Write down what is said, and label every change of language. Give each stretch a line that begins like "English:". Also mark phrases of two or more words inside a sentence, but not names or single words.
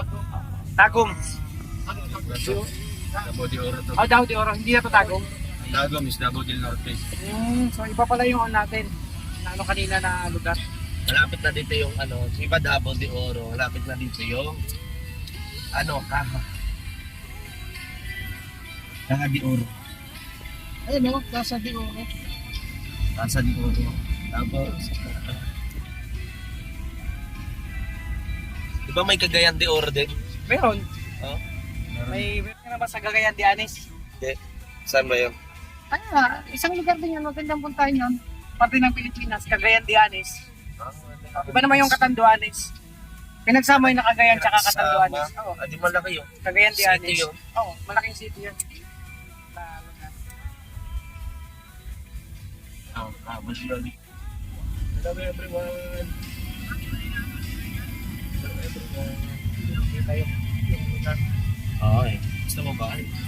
Filipino: Tagum. Davao de Oro to. Daw di oras, hindi na to tagum.
English: Tagum is Davao del Norte.
Filipino: So iba pala yung on natin. Na ano kanina na lugar. Malapit na dito yung ano, iba Davao de Oro. Malapit na dito yung ano, Caja de Oro. Ayun no, Casa de Oro. Casa de Oro. Tapos, di ba may Cagayan de Oro din? Meron. Oh? May naman sa Cagayan de Anis. Okay. Saan ba yun? Isang lugar din yan, magandang puntahan yun. Parte ng Pilipinas, Cagayan de Anis. Iba naman yung Catanduanes. Pinagsama yung Cagayan tsaka Catanduanes. Oo. Di malaki yun. Cagayan de City Anis. yun. Oo, malaking city yun.
English: Hello everyone. Hello everyone.
Filipino: Okay. Gusto mo ba?